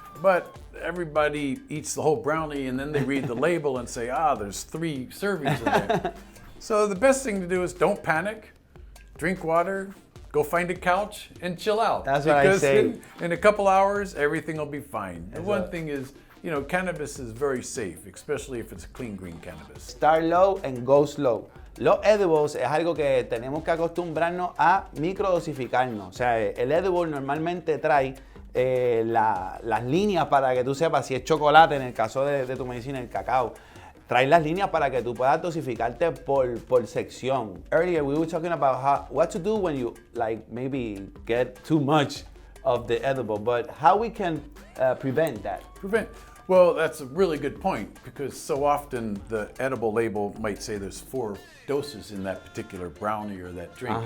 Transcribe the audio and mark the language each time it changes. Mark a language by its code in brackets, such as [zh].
[en] But everybody eats the whole brownie and then they read the label and say, there's 3 servings in there. So the best thing to do is don't panic, drink water, go find a couch and chill out. That's what I say. Because in a couple hours, everything will be fine. The one thing is, you know, cannabis is very safe, especially if it's clean green cannabis. Start low and go slow. [es] Los edibles es algo que tenemos que acostumbrarnos a microdosificarnos. O sea, el edible normalmente trae las líneas para que tú sepas si es chocolate, en el caso de tu medicina, el cacao. Trae las líneas para que tú puedas dosificarte por sección. [en] Earlier we were talking about what to do when you like maybe get too much of the edible, but how we can prevent that. Well, that's a really good point, because so often the edible label might say there's 4 doses in that particular brownie or that drink.